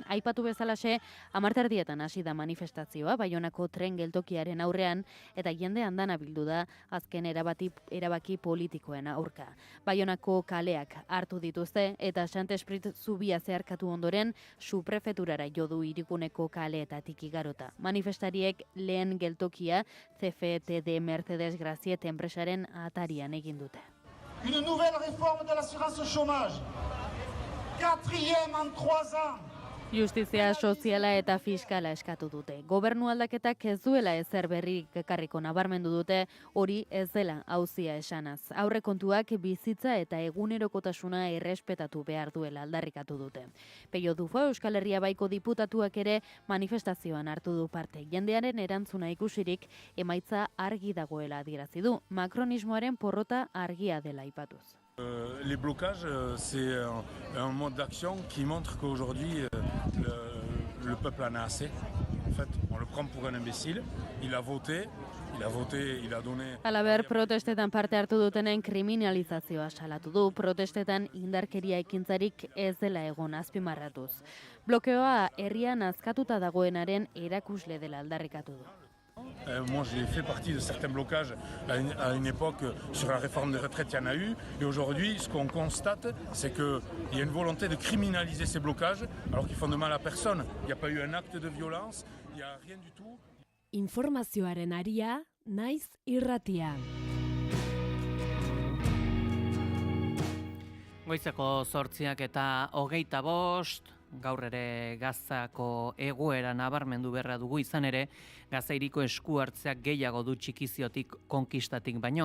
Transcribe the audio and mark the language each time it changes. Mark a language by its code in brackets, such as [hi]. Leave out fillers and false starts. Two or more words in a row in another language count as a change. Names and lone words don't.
[eu] Aipatu bezalaxe, 10:00 hasi da manifestazioa Baionako tren geltokiaren aurrean eta jende andana bildu da azken erabaki politikoen aurka. Baionako kaleak hartu dituzte eta Santesprit zubia zeharkatu ondoren suprefeturara jo du hiriguneko kaleetatik igarota. Manifestariek lehen geltokia CFTD Mercedes Graciet enpresaren atarian egin dute. [fr] Une nouvelle réforme de l'assurance chômage. 4e en 3 ans. [eu] Justizia soziala eta fiskala eskatu dute. Gobernu aldaketak ez duela ezer berrik ekarriko nabarmendu dute, hori ez dela auzia esanaz. Aurrekontuak bizitza eta egunerokotasuna errespetatu behar duela aldarrikatu dute. Peio Dufo Euskal Herria Baiko diputatuak ere manifestazioan hartu du parte. Jendearen erantzuna ikusirik emaitza argi dagoela adierazi du. Makronismoaren porrota argia dela aipatuz. [fr] Les blocages, c'est un mode d'action qui montre qu'aujourd'hui, le peuple en a assez. En fait, on le prend pour un imbécile. Il a voté, il a donné... [eu] Halaber, protestetan parte hartu dutenen kriminalizazioa salatu du, protestetan indarkeria ekintzarik ez dela egon azpimarratuz. Blokeoa herrian azkatuta dagoenaren erakusle dela aldarrikatu du. [fr] Moi, j'ai fait partie de certains blocages à une époque sur la réforme des retraites, il y en a eu. Et aujourd'hui, ce qu'on constate, c'est qu'il y a une volonté de criminaliser ces blocages, alors qu'ils font de mal à personne. Il n'y a pas eu un acte de violence, il n'y a rien du tout. [eu] Informazioaren aria, naiz irratia. Goizeko 8:25, gaur ere Gazako egoera nabarmendu beharra dugu izan ere, Gaza hiriko esku hartzeak gehiago du txikiziotik konkistatik baino.